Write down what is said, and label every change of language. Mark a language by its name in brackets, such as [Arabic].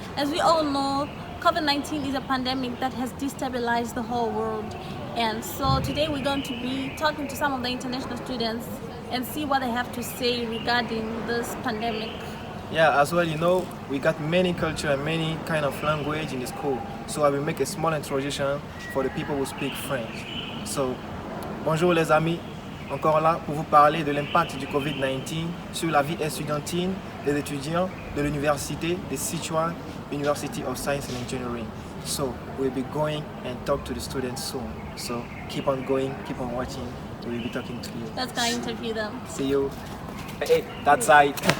[English] As we all know, COVID-19 is a pandemic that has destabilized the whole world, and so today we're going to be talking to some of the international students and see what they have to say regarding this pandemic. Yeah, as well, you know, we got many culture and many kind of language in the school. So I will make a small introduction for the people who speak French. [French] So, bonjour les amis, encore là pour vous parler de l'impact du COVID-19 sur la vie estudiantine des étudiants de l'université de Sichuan, University of Science and Engineering. [English] So, we'll be going and talk to the students soon. So, keep on going, keep on watching. We'll be talking to you. Let's go interview them. See you. Hey, that side.